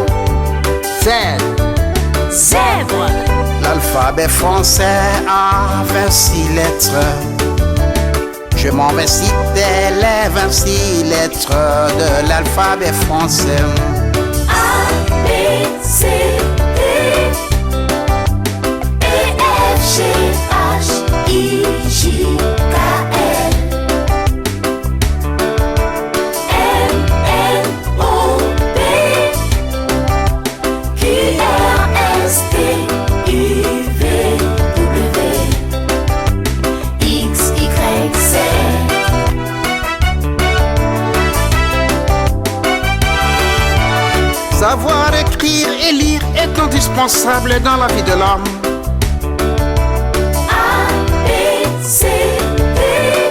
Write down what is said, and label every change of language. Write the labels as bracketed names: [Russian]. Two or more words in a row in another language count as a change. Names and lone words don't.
[French] Z. Zèbre. L'alphabet français a 26 lettres. Je m'en vais citer les 26 lettres de l'alphabet français. A, B, C, D, E, F, G, H, I, J, K, L, M, N, O, P, Q, R, S, T, U, V, W, X, Y, Z. Savoir écrire et lire est indispensable dans la vie de l'homme. A, B, C, D,